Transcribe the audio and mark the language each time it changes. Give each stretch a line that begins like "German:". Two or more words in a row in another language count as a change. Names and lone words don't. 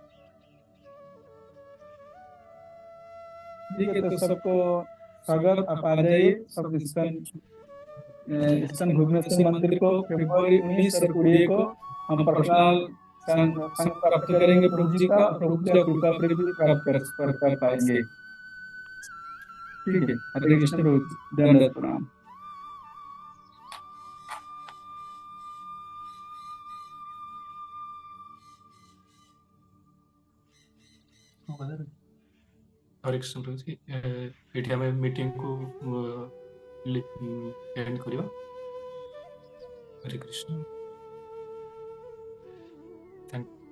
Hindi: ठीक है, तो सबको स्वागत। आप आ जाइए सब इस्कॉन भुवनेश्वर मंदिर को फरवरी 19 और 20 को। हम पर्सनल संग प्राप्त करेंगे प्रभु जी का, प्रभु जी का कृपा भी प्राप्त कर पाएंगे। ठीक है। हरे कृष्ण प्रभु जी, दंडवत प्रणाम। हरे कृष्ण प्रभु जी
Odia: ଏଠି ଆମେ ମିଟିଂ କୁ ଏଣ୍ଡ କରିବା।
Hindi: हरे कृष्ण। थैंक